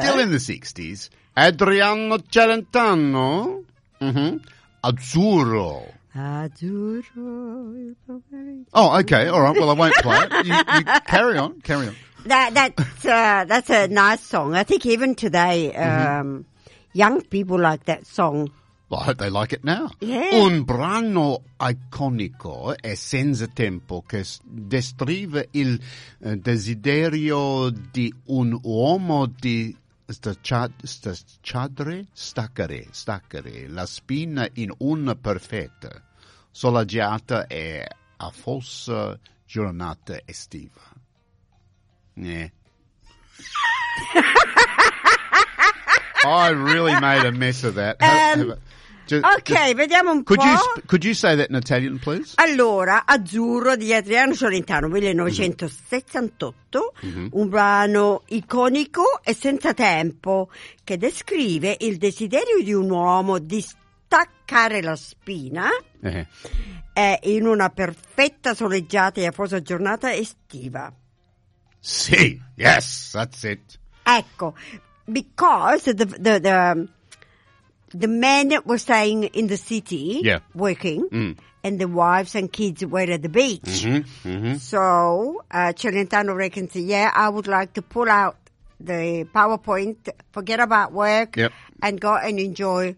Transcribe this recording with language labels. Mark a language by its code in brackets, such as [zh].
[en] Still in the 60s. Adriano Celentano. Mm-hmm. [it] Azzurro. Azzurro. [en] Oh, okay. All right. Well, I won't play it. You carry on. Carry on. That's a nice song. I think even today, young people like that song. Well, I hope they like it now. Yeah. [it] Un brano iconico e senza tempo che descrive il desiderio di un uomo di staccare la spina in una perfetta, solaggiata e a fossa giornata estiva. [en] Yeah. I really made a mess of that. [it] Vediamo un po'. [en] Could you say that in Italian, please? [it] Allora, Azzurro di Adriano Celentano, 1968, un brano iconico e senza tempo che descrive il desiderio di un uomo di staccare la spina in una perfetta soleggiata e afosa giornata estiva. Sì, [en] yes, that's it. [it] Ecco, [en] because the men were staying in the city, working, and the wives and kids were at the beach. So Celentano reckons, I would like to pull out the PowerPoint, forget about work, and go and enjoy.